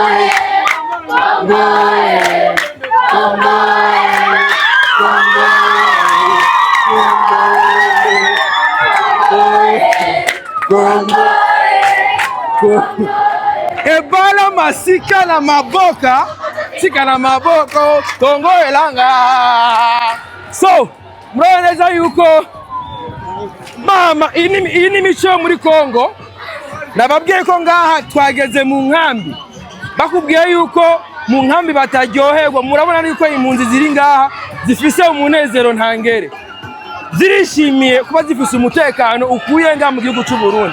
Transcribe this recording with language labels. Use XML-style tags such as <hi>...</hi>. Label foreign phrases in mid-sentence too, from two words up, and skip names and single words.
<ln>Congo, ebala masika na maboka, sika na maboko, Kongo elanga.</ln> <rn>So, murabona yuko mama iyi ni mico muri Kongo. Nababwiye ko ngaha twageze mu nkambi, bakubwiye yuko mu nkambi bataryoherwa. Murabona niko impunzi ziri ngaha zifise umunezero ntangere, zirishimiye kuba zifise umutekano ukuye ngaha mu gihugu cy'u Burundi.</rn>